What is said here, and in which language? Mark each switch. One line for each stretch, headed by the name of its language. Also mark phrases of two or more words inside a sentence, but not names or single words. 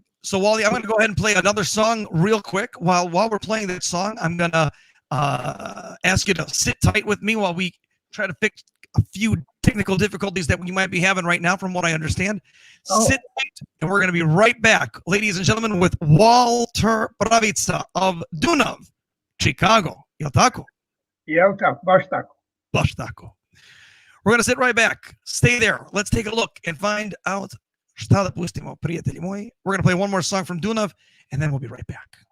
English: So, Wally, I'm going to go ahead and play another song real quick. While we're playing that song, I'm going to ask you to sit tight with me while we try to fix a few technical difficulties that you might be having right now, from what I understand. Sit tight, and we're going to be right back, ladies and gentlemen, with Walter Pravica of Dunav, Chicago.
Serbian: Jel tako? Jel tako, baš tako. Baš tako.
English: We're going to sit right back. Stay there. Let's take a look and find out
Serbian: šta da pustimo, prijatelji moji.
English: We're going to play one more song from Dunav, and then we'll be right back.